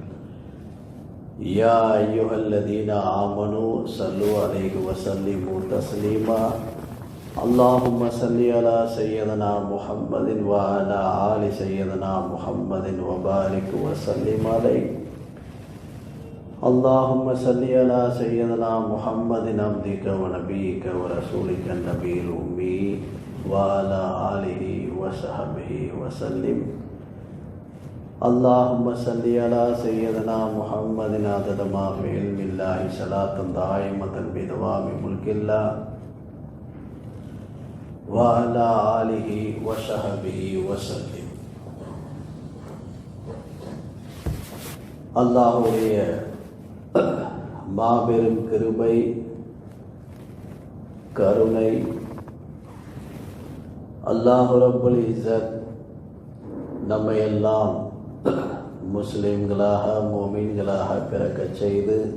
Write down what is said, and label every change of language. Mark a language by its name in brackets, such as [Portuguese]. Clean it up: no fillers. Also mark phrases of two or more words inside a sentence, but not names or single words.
[Arabic] يا أيها الذين آمنوا صلوا عليه وسلموا تسليما اللهم صل على سيدنا محمد وعلى آل سيدنا محمد وبارك وسلم عليه اللهم صل على سيدنا محمد عبدك ونبيك ورسولك النبي الأمي وعلى آله وصحبه وسلم اللهم صل على سيدنا محمد عدد ما في علم الله صلاة دائمة بدوام ملك الله وعلى آله وصحبه وسلم. [Tamil] அல்லாஹ்வுடைய மாபெரும் கிருபை கருணை, அல்லாஹ் [Arabic] رب العزة [Tamil] நம்மை எல்லாம் முஸ்லிம்களாக முஃமின்களாக பிறக்கச் செய்து,